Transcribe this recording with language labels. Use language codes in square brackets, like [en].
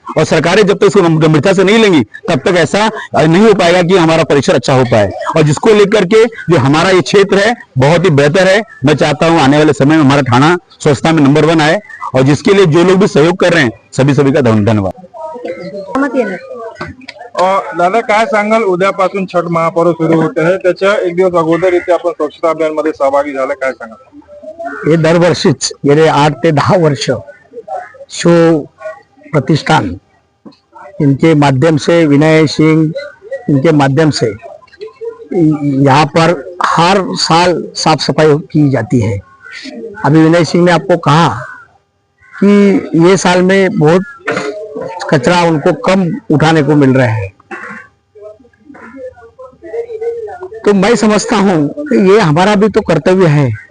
[hi] और सरकारें जब तक इसको गंभीरता से नहीं लेंगी, तब तक ऐसा नहीं हो पाएगा कि हमारा परिसर अच्छा हो पाए। और जिसको लेकर के जो हमारा ये क्षेत्र है बहुत ही बेहतर है। मैं चाहता हूँ आने वाले समय में हमारा थाना स्वच्छता में नंबर 1 आए, और जिसके लिए जो लोग भी सहयोग कर रहे हैं, सभी का धन्यवाद। [mr] दादा काय सांगाल, उद्यापासून छठ महापर्व सुरू होते आहे, त्याच्या एक दिवस अगोदर इथे आपण स्वच्छता अभियान मध्ये सहभागी झाले, काय सांगाल? हे दरवर्षीच गेले 8 ते 10 वर्ष शिव प्रतिष्ठान [hi] इनके माध्यम से, विनय सिंह इनके माध्यम से यहाँ पर हर साल साफ सफाई की जाती है। अभी विनय सिंह ने आपको कहा कि ये साल में बहुत कचरा उनको कम उठाने को मिल रहा है, तो मैं समझता हूँ कि ये हमारा भी तो कर्तव्य है।